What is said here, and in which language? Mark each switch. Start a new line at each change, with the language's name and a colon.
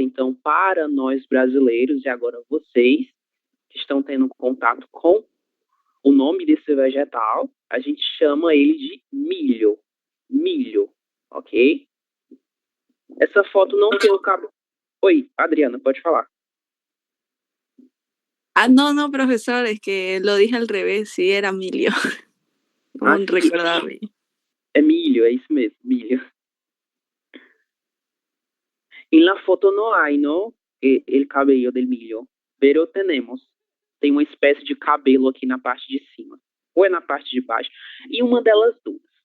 Portuguese: Então, para nós brasileiros, e agora vocês que estão tendo contato com o nome desse vegetal, a gente chama ele de milho. Milho, ok? Essa foto não tem o cabelo. Oi, Adriana, pode falar.
Spanish: Ah, no, profesor, es que lo dije al revés, sí, era milio. No Sí. recordaba bien.
Portuguese: É milho, é isso mesmo, milho.
Spanish: En la foto no hay, ¿no? El cabello del milho,
Portuguese: pero tem uma espécie de cabelo aqui na parte de cima, ou é na parte de baixo, e uma delas duas.